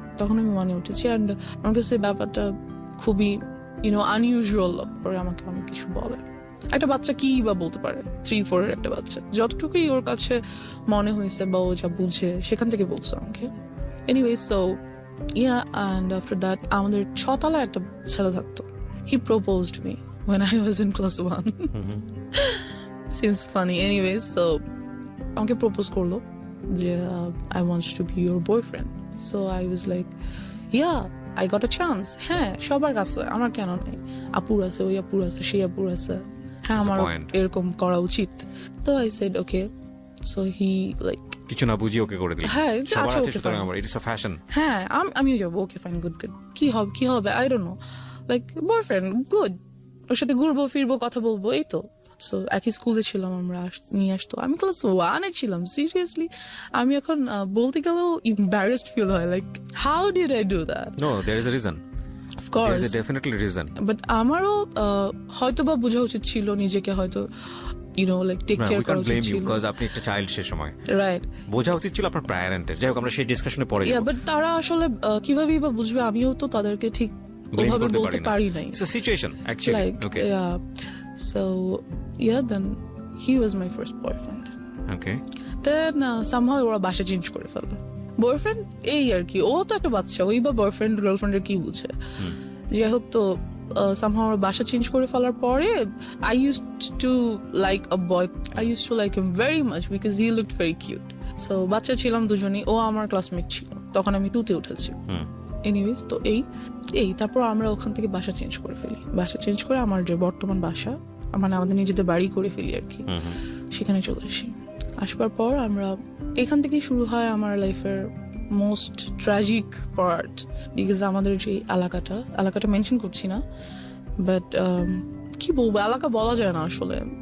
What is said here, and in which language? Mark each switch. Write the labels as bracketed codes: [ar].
[bn] তখন আমি 1-এ উঠেছি, অ্যান্ড আমার কাছে ব্যাপারটা খুবই আনইউজুয়াল পরে আমাকে অনেক কিছু বলে। একটা বাচ্চা কি বা বলতে পারে, 3-4 এর একটা বাচ্চা, যতটুকুই ওর কাছে মনে হয়েছে বা ও যা বুঝে সেখান থেকে বলছে আমাকে। [en] anyway, so and after that [bn] আমাদের 6 তলায় একটা ছেলে থাকতো। He proposed me [en] when I was in class 1. Seems funny. Anyway, so [bn] আমাকে প্রপোজ করলো যে [en] I want to be your boyfriend. So I was like, yeah, I got a chance. [bn] হ্যাঁ, সবার কাছে, আমার কেন নাই? আপুর আছে, ওই আপুর আছে, সেই আপুর আছে, হ্যাঁ আমার এরকম করা উচিত। তো [en] I said okay. So he like [bn] কিছু না বুঝিয়ে ওকে করে দিল। হ্যাঁ, আচ্ছা, [en] Okay fine, আমার it's a fashion. [bn] হ্যাঁ, আমিও যাবো, ওকে ফাইন, গুড, কি হবে [en] I don't know, [bn] like boyfriend, good, ওর সাথে ঘুরবো ফিরবো, কথা বলবো, এই তো। সো একই স্কুলে ছিলাম আমরা, নিয়ে আসতো। আমি ক্লাস 1-এ ছিলাম, সিরিয়াসলি। আমি এখন বলতে গেলেও [en] Embarrassed feel হয়, like how did I do that? No, there is a reason, of course, there is definitely reason. [bn] But আমারও হয়তো বা বোঝা উচিত ছিল নিজেকে, হয়তো [en] like take care [bn] করা উচিত ছিল। বিকজ আপনি একটা চাইল্ড সে সময়, [en] right, [bn] বোঝা উচিত ছিল আপনার প্যারেন্টের। যাই হোক, আমরা সেই ডিসকাশনে পরে যাব। বাট তারা আসলে কিভাবেই বা বুঝবে, আমিও তো তাদেরকে ঠিক ওভাবে বলতে পারি নাই। [en] It's a situation actually. Okay, so then he was my first boyfriend. Okay. Then somehow [bn] ওরা বাসা চেঞ্জ করে ফেললো। বয়ফ্রেন্ড এই আর কি, ও তো একটা বাচ্চা, ওই বা বয়ফ্রেন্ড গার্লফ্রেন্ডের কি বুঝে। যাই হোক, তো somehow ওরা বাসা চেঞ্জ করে ফেলার পরে [en] I used to like a boy. I used to like him very much because he looked very cute. So [bn] বাচ্চা ছিলাম দুজনেই, ও আমার ক্লাসমেট ছিল, তখন আমি 2-তে উঠেছি। এনিওয়েজ, তো এই তারপর আমরা ওখান থেকে বাসা চেঞ্জ করে ফেলি। বাসা চেঞ্জ করে আমার যে বর্তমান বাসা, মানে আমাদের নিজেদের বাড়ি করে ফেলি আর কি, সেখানে চলে আসি। আসবার পর আমরা এখান থেকেই শুরু হয় আমার লাইফের মোস্ট ট্র্যাজিক পার্ট, বিকজ আমাদের যে এলাকাটা মেনশন করছি না, বাট কি বলবো, এলাকা বলা যায় না আসলে।